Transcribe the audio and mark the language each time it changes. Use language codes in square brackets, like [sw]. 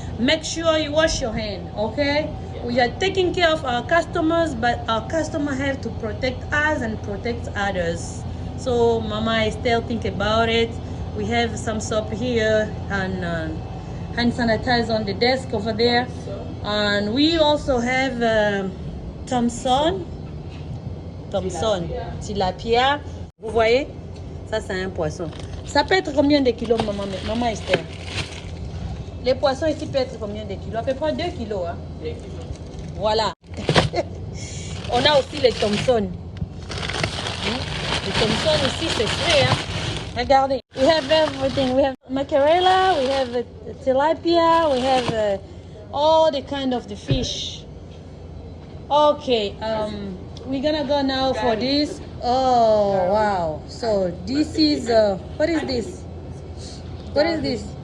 [en] Make sure you wash your hand, okay? We are taking care of our customers, but our customers have to protect us and protect others. So Mama Estelle, think about it. We have some soap here and hand sanitizer on the desk over there. And we also have Thompson, tilapia. [fr] Vous voyez, ça c'est un poisson. Ça peut être combien de kilos, Maman Esther? Les poissons ici peuvent être combien de kilos? À peu près 2 kilos. Hein? 2 kilos. Voilà. On a aussi les Thompson. Les Thompson aussi, c'est frais. Hein? Regardez. [en] We have everything. We have mackerel, we have tilapia, we have all the kind of the fish. Okay, we're gonna go now for this. Oh, wow. So this is, what is this? What is this?